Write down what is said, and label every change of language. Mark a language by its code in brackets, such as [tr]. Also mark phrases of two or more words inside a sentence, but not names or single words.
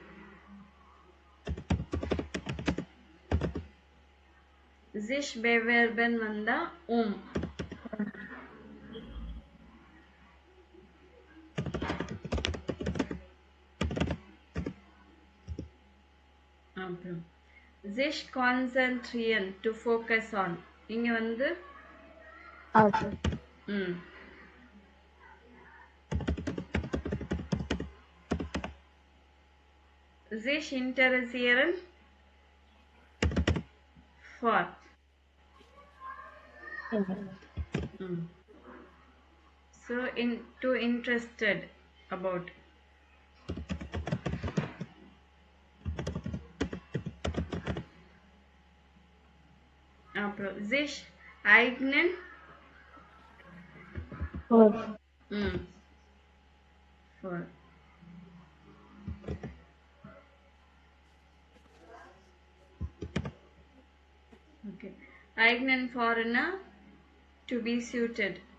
[de] sich bewerben [ta] வந்தா அப்புறம் [de] sich konzentrieren [en] to focus on. [ta] இங்க வந்து [de] sich interessieren for. [en] So to interested about. [de] அப்புறம் sich eignen for. [en] Okay, [de] eignen for-னா [en] to be suited.